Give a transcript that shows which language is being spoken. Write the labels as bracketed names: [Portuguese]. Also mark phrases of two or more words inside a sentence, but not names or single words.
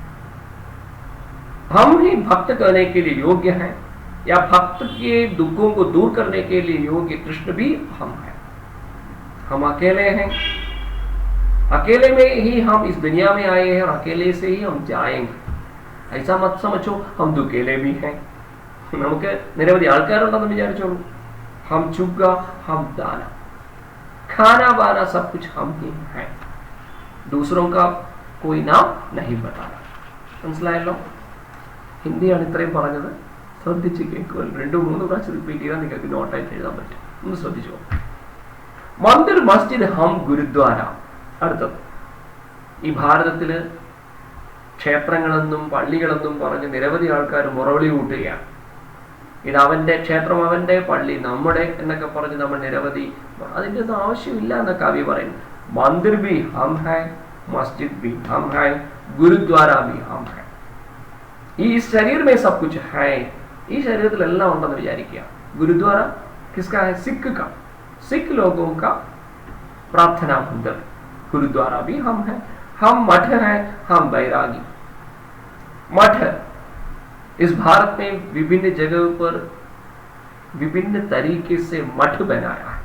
[Hindi] हम ही भक्त करने के लिए योग्य है, या भक्त के दुखों को दूर करने के लिए योग्य कृष्ण भी हम है. हम अकेले हैं, अकेले में ही हम इस दुनिया में आए हैं और अकेले से ही हम जाएंगे. ऐसा मत समझो हम दुकेले भी हैं. [Malayalam] നമുക്ക് നിരവധി ആൾക്കാരുണ്ടെന്ന് വിചാരിച്ചോളൂ. [Hindi] हम चुग्गा, हम दाना, खाना बाना सब कुछ हम ही हैं. दूसरों का कोई नाम नहीं बताना. [Malayalam] മനസ്സിലായല്ലോ? ഹിന്ദിയാണ് ഇത്രയും പറഞ്ഞത്. ശ്രദ്ധിച്ച് കേൾക്കുക. 2-3 പ്രാവശ്യം റിപ്പീറ്റ് ചെയ്താൽ നിങ്ങൾക്ക് നോട്ടായിട്ട് എഴുതാൻ പറ്റും. ഒന്ന് ശ്രദ്ധിച്ചോ. മന്ദിർ, മസ്ജിദ്, [Hindi] हम गुरुद्वारा. [Malayalam] അടുത്തത്, ഈ ഭാരതത്തില് ക്ഷേത്രങ്ങളെന്നും പള്ളികളെന്നും പറഞ്ഞ് നിരവധി ആൾക്കാർ മുറവിളി കൂട്ടുകയാണ്. ഇത് അവന്റെ ക്ഷേത്രം, അവന്റെ പള്ളി, നമ്മുടെ എന്നൊക്കെ പറഞ്ഞ് നമ്മൾ നിരവധി, അതിൻ്റെ ഒന്നും ആവശ്യമില്ല എന്ന കവി പറയുന്നു. [Hindi] मंदिर भी हम है, मस्जिद भी हम है, गुरुद्वारा भी हम है. ഈ शरीर में सब कुछ है, [Malayalam] ഈ ശരീരത്തിലെല്ലാം ഉണ്ടെന്ന് വിചാരിക്കുക. [Hindi] गुरुद्वारा किसका है? सिख का, सिख लोगों का प्रार्थना मंदिर. गुरुद्वारा भी हम हैं. हम मठ हैं, हम बैरागी. मठ, इस भारत में विभिन्न जगहों पर विभिन्न तरीके से मठ बनाया है.